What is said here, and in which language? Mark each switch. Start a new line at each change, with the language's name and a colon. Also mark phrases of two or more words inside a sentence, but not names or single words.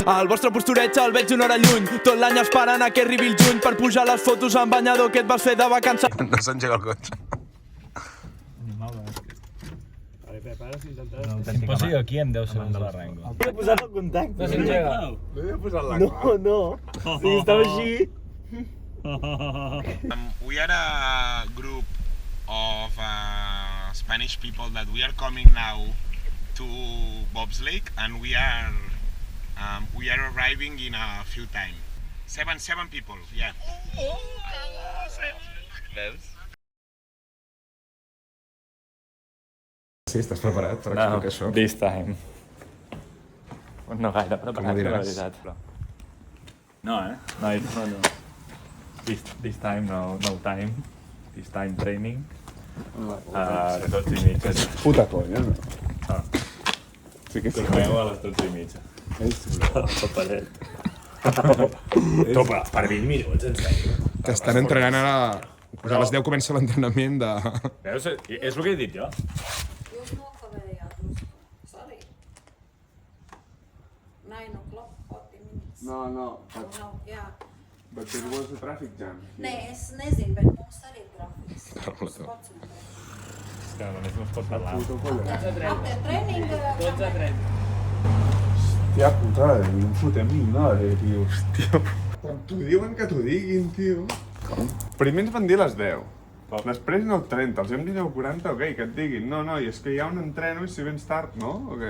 Catalan: El vostre postureig el veig una hora lluny, tot l'any esperant a que arribi el juny per pujar les fotos en banyador que et vas fer de vacances. No s'engega el cotxe. Posi aquí em 10 segons de l'arrengo. He posat el contacte. No s'engega. No he posat la clau. No. Si estava així...
English: We are a group of Spanish people that we are coming now to Bob's Lake, and we are arriving in a few time. Seven people, yeah.
Catalan: Sí, estàs preparat per explicar això?
English: This time.
Catalan: No gaire preparat, la veritat. No, No.
English: This time, no time. This time training. 12:30.
Catalan: Puta conya, no? Sí que sí. Torneu a les 12:30. Paparet. Topa, per 20 minuts, en sèrio. Que estan entrenant ara... A les 10 comença l'entrenament de... Veus? És el que he dit jo. No.
English: But there was a traffic jam.
Latvian: Nē, es nezinu, bet mums arī ir grafiks.
Catalan: És que només no es pot parlar.
English: After training... 12:30.
Catalan: Hòstia puta, no em fotem ni una hora, tio. Hòstia. Quan t'ho diuen que t'ho diguin, tio. Com? Primer ens van dir les 10. Després 9:30, els hem dit 9:40, ok, que et diguin. No, i és que hi ha un entreno i si vens tard, no? O què?